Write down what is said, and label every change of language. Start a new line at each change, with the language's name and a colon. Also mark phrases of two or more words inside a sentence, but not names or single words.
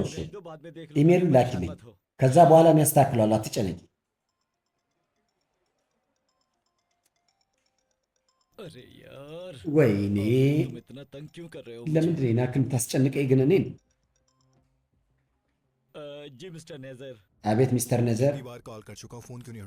Amharic: እሺ።
Hindi: भेज दो, बाद में देख लो।
Amharic: ኢሜሉን
Hindi: परेशान
Amharic: ላኪልኝ።
Hindi: मत हो।
Amharic: ከዛ በኋላ እኔ አስተካክለዋለሁ። አትጨነቂ።
Hindi: अरे यार
Amharic: ወይኔ
Hindi: तुम इतना तंग क्यों कर रहे हो
Amharic: ለምንድን ነው ናክል ታስጨንቀኝ ግን እኔን?
Hindi: जी मिस्टर नेजर
Amharic: አቤት ሚስተር ነዘር፣
Hindi: कई बार कॉल कर चुका हूँ, फोन क्यों नहीं